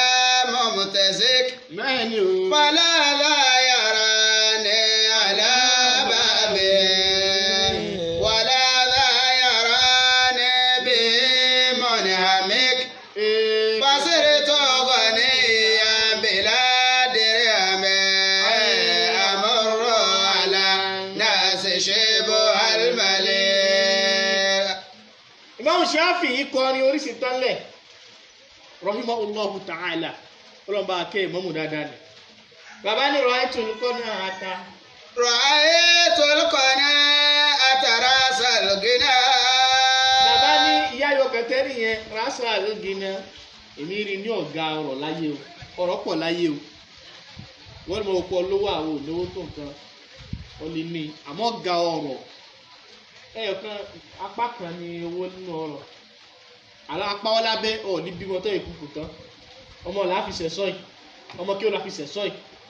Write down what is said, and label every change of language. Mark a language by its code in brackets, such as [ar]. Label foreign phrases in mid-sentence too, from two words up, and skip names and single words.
[ar] ممتسك فلا لا يراني على بابي ولا لا يراني بمنهمك فصرت غنيا بلا درهم أمر على الناس شبه الملك. [yo] Imam Shafi'i kọrin oríṣi tọ́lẹ̀ [ar] رحمه الله تعالى [yo] ọlọ́mọba akẹ́ ìmọ̀mù dáadáa ni bàbá ní [ar] رأيت القناعة. رأيت القناعة رأس الغنى. [yo] bàbá ní ìyá ayọ̀kẹ́ tẹ́rì yẹn [ar] رأس الغنى [yo] èmi rí ní ọ̀gá ọ̀rọ̀ láyé o ọ̀rọ̀ pọ̀ láyé o wọ́n mọ̀ ọ̀pọ̀ lówó àwọn olówó tó nǹkan ó lè ní àmọ́ ọ̀gá ọ̀rọ̀ ẹyọkan apá kan ní owó nínú ọ̀rọ̀ àlọ́ apá wọn lábẹ́ ọ̀ ní bímọ tó ìkúkú tán ọmọ là á fi sẹ̀sọ́ yìí ọmọ kí ó la fi sẹ̀sọ́ yìí.